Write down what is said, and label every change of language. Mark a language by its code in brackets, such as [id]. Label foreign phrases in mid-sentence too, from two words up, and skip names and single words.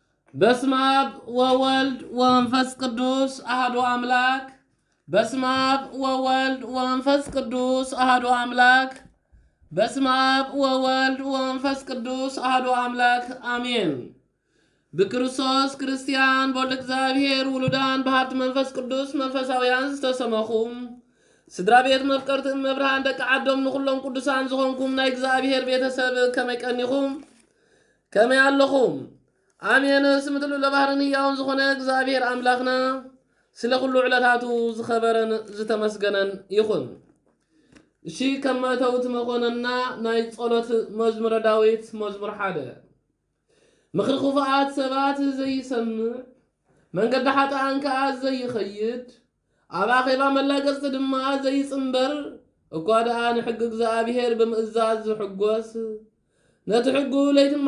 [gez] በስመ አብ ወወልድ ወመንፈስ ቅዱስ አሐዱ አምላክ። በስመ አብ ወወልድ ወመንፈስ ቅዱስ አሐዱ አምላክ። በስመ አብ ወወልድ ወመንፈስ ቅዱስ አሐዱ አምላክ አሜን። በክርስቶስ ክርስቲያን በወልደ እግዚአብሔር ውሉዳን በሀብት መንፈስ ቅዱስ መንፈሳውያን [ti] ዝተሰመኹም ስድራ ቤት መፍቀርትን መብርሃን ደቂ ዓዶም ንኹሎም ቅዱሳን ዝኾንኩም ናይ እግዚአብሔር ቤተሰብ ከመይ ቀኒኹም ከመይ ኣለኹም? አሜን። ስምትሉ ለባህርን ሕያውን ዝኾነ እግዚአብሔር አምላኽና ስለ ኩሉ ዕለታቱ ዝኸበረን ዝተመስገነን ይኹን። እሺ ከመተውት መኾነና ናይ ጸሎት መዝሙረ ዳዊት መዝሙር 1 ምኽሪ ኹፋኣት ሰባት ዘይሰምዕ መንገዲ ሓጥኣን ከዓ ዘይኸይድ ኣብ ኣኼባ መላገጽቲ ድማ ዘይጽንበር እኳ ደኣ ንሕጊ እግዚአብሔር ብምእዛዝ ዝሕጐስ ነቲ ሕጉ ለይትን